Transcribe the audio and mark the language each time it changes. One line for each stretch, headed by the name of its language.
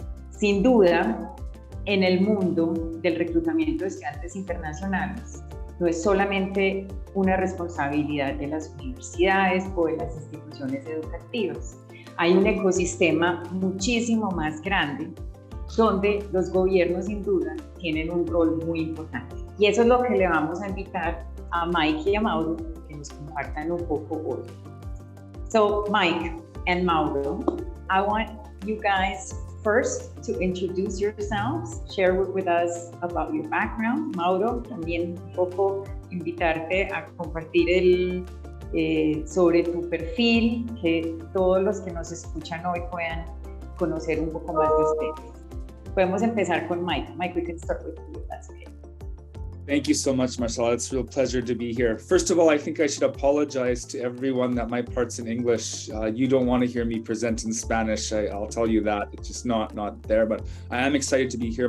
Spanish: Sin duda, en el mundo del reclutamiento de estudiantes internacionales, no es solamente una responsabilidad de las universidades o de las instituciones educativas. Hay un ecosistema muchísimo más grande donde los gobiernos sin duda tienen un rol muy importante. Y eso es lo que le vamos a invitar a Mike y a Mauro que nos compartan un poco hoy.
English: So Mike and Mauro, I want you guys first to introduce yourselves, share with us about your background.
Spanish: Mauro, también un poco invitarte a compartir sobre tu perfil, que todos los que nos escuchan hoy puedan conocer un poco más de ustedes. Podemos empezar con Mike.
English: Mike, we can start with you, if that's okay. Thank you so much, Marcela. It's a real pleasure to be here. First of all, I think I should apologize to everyone that my part's in English. You don't want to hear me present in Spanish. I'll tell you that. It's just not there, but I am excited to be here.